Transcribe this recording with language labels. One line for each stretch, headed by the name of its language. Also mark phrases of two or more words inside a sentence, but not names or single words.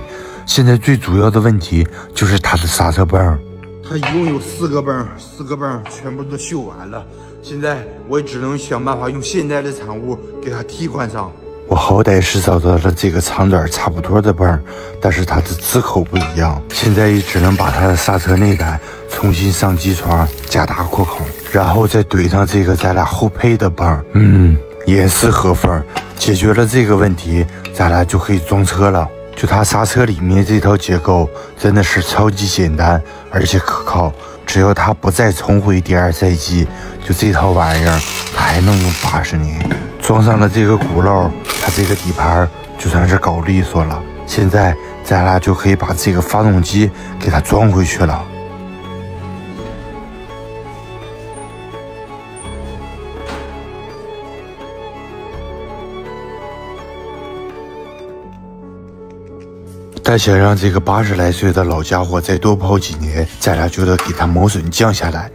Chinese: 現在最主要的問題就是它的剎車泵，它一共有4個泵，4個泵全部都鏽完了。現在我也只能想辦法用現在的產物給它替換上。我好歹是找到了這個長短差不多的泵，但是它的支口不一樣，現在也只能把它的剎車內膽重新上機床加大擴口，然後再懟上這個咱倆後配的泵。嚴絲合縫，解決了這個問題，咱倆就可以裝車了。就它剎車裡面這套結構真的是超級簡單，而且可靠。只要它不再重回第二賽季，就這套玩意兒它還能用80年。裝上了這個轱辘，它這個底盤就算是搞利索了。現在咱倆就可以把這個發動機給它裝回去了。但想讓這個80來歲的老家伙再多跑幾年，咱倆就得給他磨損降下來。